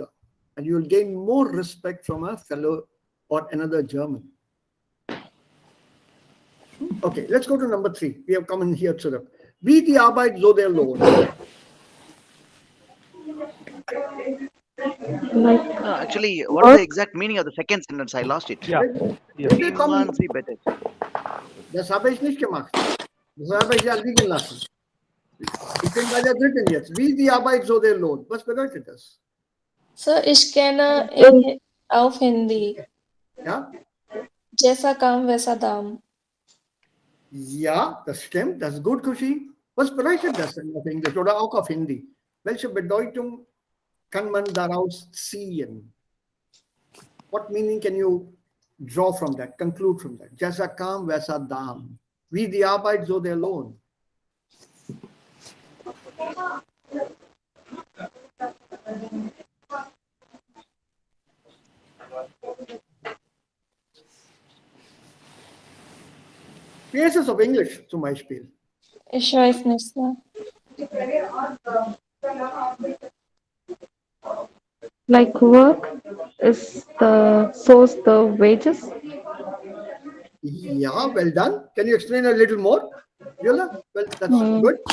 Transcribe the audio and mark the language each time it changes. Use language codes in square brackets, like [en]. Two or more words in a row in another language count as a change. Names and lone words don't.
[en] And you'll gain more respect from a fellow or another German. Okay, let's go to number 3. We have come in here to [de] Wie die Arbeit, so der Lohn. [en] No, actually, what is the exact meaning of the second sentence? I lost it. Yeah. [de] Wie man sie bettet. Das habe ich nicht gemacht. Das habe ich ja liegen lassen. Ich bin bei der dritten jetzt. Wie die Arbeit, so der Lohn. Was bedeutet das? Sir, ich kenne auf Hindi. Ja? [hi] जैसा काम वैसा दाम. [de] Ja, das stimmt. Das ist gut, Kushi. Was bedeutet das denn auf Englisch oder auch auf Hindi? Welche Bedeutung kann man daraus ziehen? [en] What meaning can you draw from that, conclude from that? [hi] जैसा काम, वैसा दाम. [de] Wie die Arbeit, so der Lohn. Wie ist es auf Englisch zum Beispiel? Ich weiß nicht, Sir. [en] Like work is the source the wages. Yeah, well done. Can you explain a little more, Viola? Well, that's good.